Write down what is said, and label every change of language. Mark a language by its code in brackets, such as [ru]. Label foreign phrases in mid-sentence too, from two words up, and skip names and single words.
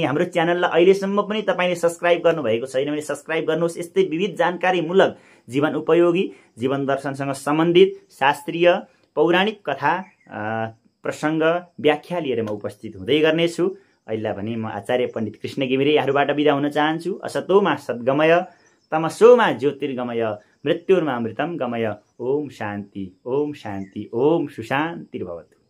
[ne] हाम्रो च्यानललाई अहिलेसम्म पनि तपाईँले सब्स्क्राइब गर्नुभएको छैन भने सब्स्क्राइब गर्नुहोस्। यस्तै विविध जानकारीमूलक, जीवन उपयोगी, जीवन दर्शनसँग सम्बन्धित शास्त्रीय पौराणिक कथा प्रसङ्ग व्याख्या लिएर म उपस्थित हुँदै गर्नेछु। अहिले भने म आचार्य पण्डित कृष्ण घिमिरे यहाँहरूबाट बिदा हुन चाहन्छु। [sa] असतोमा सद्गमय, तमसोमा ज्योतिर्गमय, मृत्युर्मा अमृतम गमय। ओम शान्ति, ओम शान्ति, ओम सुशान्तिर्भवतु।